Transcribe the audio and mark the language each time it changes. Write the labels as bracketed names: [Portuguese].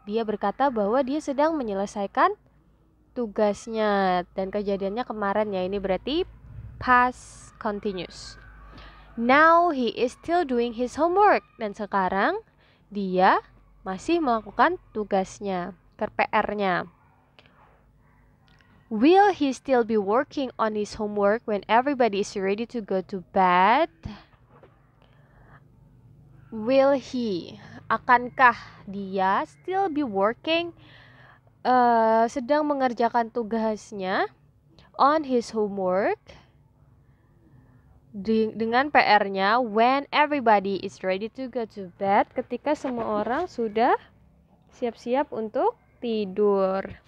[Indonesian] Dia berkata bahwa dia sedang menyelesaikan tugasnya. Dan kejadiannya kemarin ya, ini berarti past continuous. [English] Now he is still doing his homework. [Indonesian] Dan sekarang dia masih melakukan tugasnya, PR-nya. [English] Will he still be working on his homework when everybody is ready to go to bed? Will he, [Indonesian] akankah dia [English] still be working, [Indonesian] sedang mengerjakan tugasnya [English] on his homework, [Indonesian] dengan PR-nya [English] when everybody is ready to go to bed, [Indonesian] ketika semua orang sudah siap-siap untuk tidur.